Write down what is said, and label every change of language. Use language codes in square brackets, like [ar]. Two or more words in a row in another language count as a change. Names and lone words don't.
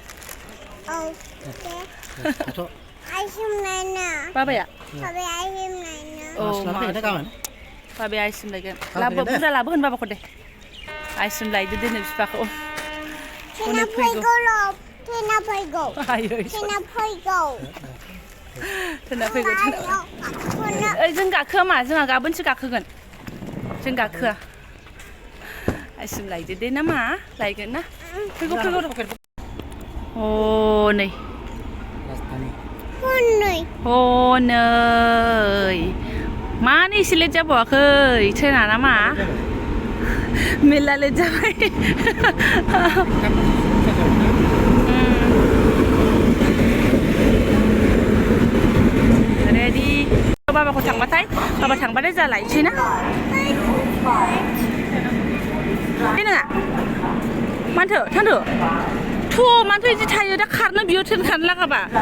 [brx] औ दे आइसुमनायनो बाबाया आइसुमनायनो औ आइसुमनानै फैगोन दे गाबोन बाबाया आइसुम लायगोन बुरजा लाबो होन बाबाखौ दे आइसुम लायदो दोनो बिफाखौ उनै फैगौ Tina faigo. Ayo. Tina faigo. Tina faigo. Tina. जों गाखोआ मा जोंहा गाबोनसो गाखोगोन जों गाखोआ आइसिम लायदो दे ना मा लायगोन ना फैगौ हनै राजधानी Honey. हनै मानो एसे लेट जाबावाखै ट्रेना ना मा मेल्ला लेट जाबाय रेडि बाबाखौ थांबाथाय बाबा थांबाथाय जा लायनोसै ना बे नङा मानथो थांदो थ' मानथो बिदि थायो दा खारनो बियो ट्रेन खारनो लागाबा